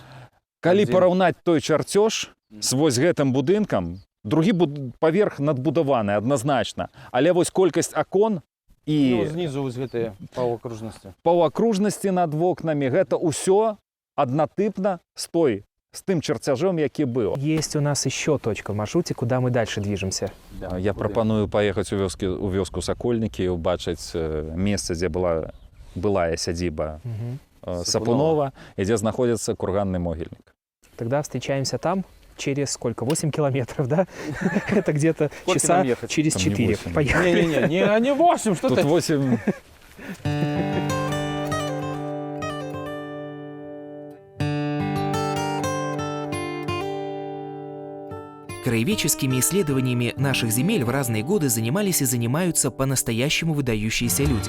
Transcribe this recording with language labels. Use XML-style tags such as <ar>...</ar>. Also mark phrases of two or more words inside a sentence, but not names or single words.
<be>Калі параўнаць той чарцёж з вось гэтым будынкам, другі паверх надбудаваны адназначна, але вось колькасць акон і знізу вось гэтыя паўакружнасці над вокнамі, гэта ўсё аднатыпна з тым чарцяжом, які быў.</be> <ru>Есть у нас еще точка в маршруте, куда мы дальше движемся.</ru> <be>Я прапаную паехаць у вёску Сакольнікі і ўбачыць месца, дзе былая сядзіба Сапунова,</be> <ru>и где находится курганный могильник. Тогда встречаемся там через сколько? 8 километров, да? Это где-то часа через 4. Поехали. Не 8, что ты? Тут 8. Краеведческими исследованиями наших земель в разные годы занимались и занимаются по-настоящему выдающиеся люди.</ru>